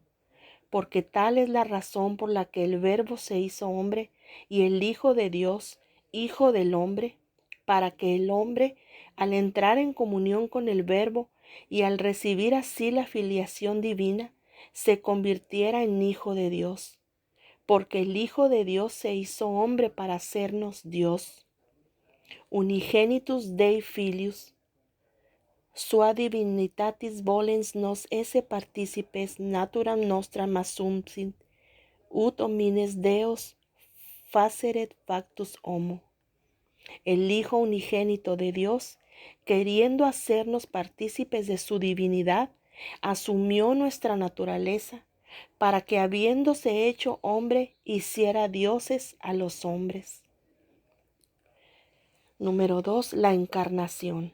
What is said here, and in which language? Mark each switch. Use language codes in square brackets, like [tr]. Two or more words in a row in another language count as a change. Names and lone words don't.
[es] Porque tal es la razón por la que el Verbo se hizo hombre y el Hijo de Dios, Hijo del hombre, para que el hombre, al entrar en comunión con el Verbo y al recibir así la filiación divina, se convirtiera en Hijo de Dios. Porque el Hijo de Dios se hizo hombre para hacernos Dios. [la] Unigenitus Dei Filius, sua divinitatis volens nos esse participes naturam nostram assumpsit, ut homines Deus faceret factus homo. [es] El Hijo unigénito de Dios, queriendo hacernos partícipes de su divinidad, asumió nuestra naturaleza, para que habiéndose hecho hombre, hiciera dioses a los hombres. Número 2. La encarnación.